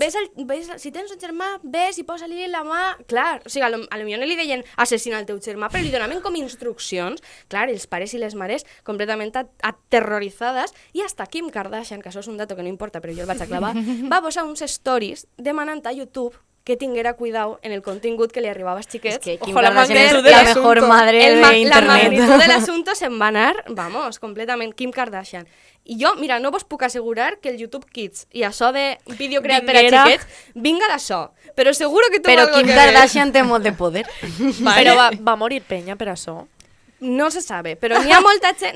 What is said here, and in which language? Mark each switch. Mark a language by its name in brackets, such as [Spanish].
[Catalan] Pues si tens un germà, ves i posa-li la mà, clar, o sigui, a lo millor no li deien assassina el teu germà, però li donaven com instruccions, clar, els pares i les mares completament aterroritzades, i hasta Kim Kardashian, que això és un dato que no importa, però jo el vaig a clavar, va posar uns stories demanant a YouTube que tinguera cuidado en el contingut que li arribava als xiquets. [Spanish] Es que Kim Kardashian es la mejor madre de internet. [Catalan] La magnitud de l'assumpte se'n va anar, vamos, completament, Kim Kardashian. I jo, mira, no vos puc assegurar que el YouTube Kids i això de vídeo creat per a xiquets vinga d'això, però [Spanish] seguro que tu [Catalan] però Kim Kardashian té molt de poder. Però va morir penya per això. [Spanish] No se sabe, [Catalan] però n'hi ha molta gent...